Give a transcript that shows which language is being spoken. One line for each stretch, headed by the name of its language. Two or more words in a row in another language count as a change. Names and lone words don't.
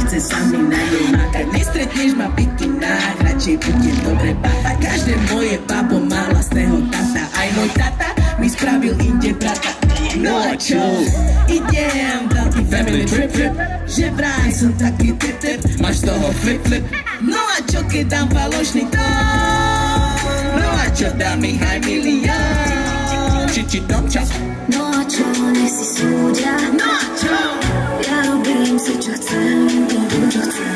Slovak: chce sa mi na nej makať. Nestretneš ma v bikinách, radšej bude dobre papať. Každé moje babo má vlastného tata. Aj môj tata mi spravil inde brata. No a čo? Idem veľký
English: family trip trip,
Slovak: že vraj som taký tip tip, máš z toho
English: flip flip.
Slovak: No a čo keď dám falošný tón? No a čo dám ich aj milión? Či tom čas? No a čo, nech si súdia. No a čo? Ja robím si čo chcem, robím čo chcem.